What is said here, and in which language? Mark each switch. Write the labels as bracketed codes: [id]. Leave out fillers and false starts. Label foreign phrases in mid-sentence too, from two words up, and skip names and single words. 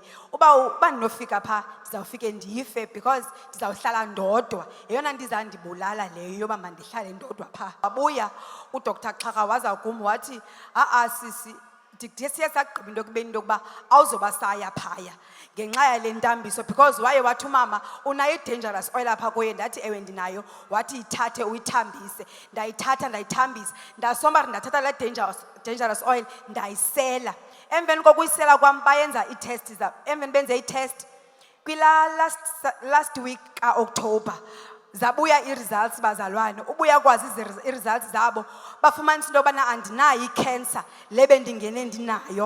[xh] Uba ndinofika phaa ndizawufike ndife because ndizawuhlala ndodwa. Yeyona nto izandibulala leyo yoba mandihlale ndodwa pha. Wabuya uDr. Xhaka waza kum wathi sisi siye sagqiba into ekubeni into yokuba awuzoba saya phaya ngenxa yale ntambiso because waye wathi umama unayo i- [en] dangerous oil [xh] apha kuye. Ndathi ewe ndinayo. Wathi yithathe uyithambise. Ndayithatha ndayithambisa ndasomba ndathatha le [en] dangerous oil [xh] ndayisela. Emveni kokuyisela kwam bayenza ii-test emveni benze i-test kwila [en] last week [xh] ka-October zabuya ii-results bazalwane. Ubuya kwazi ii-results zabo bafumanisa into yobana andinayo i-cancer le bendingene ndinayo.